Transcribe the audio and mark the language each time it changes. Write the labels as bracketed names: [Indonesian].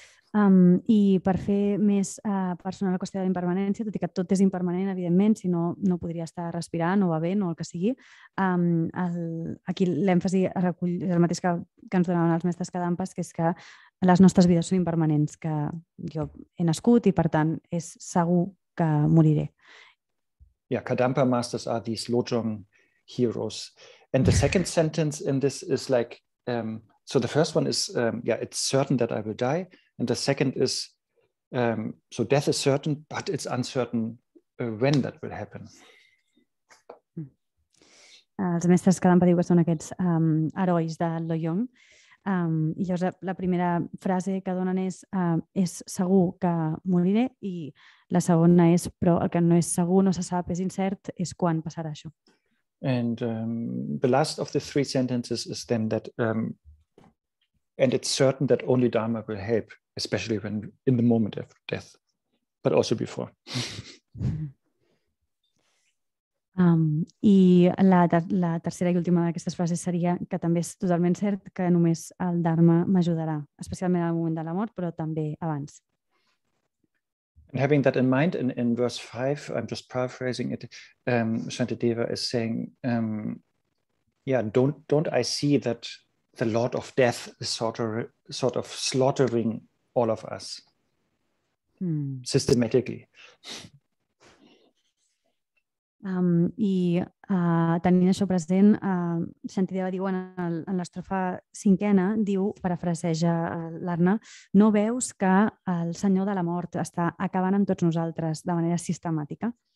[Catalan] I per fer més personal la qüestió de la impermanència, tot i que tot és impermanent, evidentment, si no, no podria estar respirant o bevent o el que sigui, aquí l'èmfasi recull el mateix que ens donaven els mestres Kadampas, que és que les nostres vides són impermanents, que jo he nascut i, per tant, és segur que moriré. [English] Yeah, Kadampa masters are these Lojong heroes. And the second sentence in this is like, so the first one is, it's certain that I will die. And the second is, so death is certain, but it's uncertain when that will happen. [Catalan] Els mestres Kadampa diu que són aquests herois de Lojong. I llavors la primera frase que donen és segur que moriré, i la segona és però el que no és segur, no se sap, és incert, és quan passarà això. [English] And the last of the three sentences is then that and it's certain that only Dharma will help, especially when in the moment of death, but also before. [Catalan] I la tercera i última d'aquestes frases seria que també és totalment cert que només el Dharma m'ajudarà, especialment al moment de la mort, però també abans. [English] And having that in mind, in verse 5, I'm just paraphrasing it, Shantideva is saying, don't I see that the Lord of Death is sort of slaughtering all of us systematically. [Catalan] I tenint això present, Shantideva diu en l'estrofa cinquena, diu, parafraseja l'Arne, no veus que el Senyor de la Mort està acabant amb tots nosaltres de manera sistemàtica?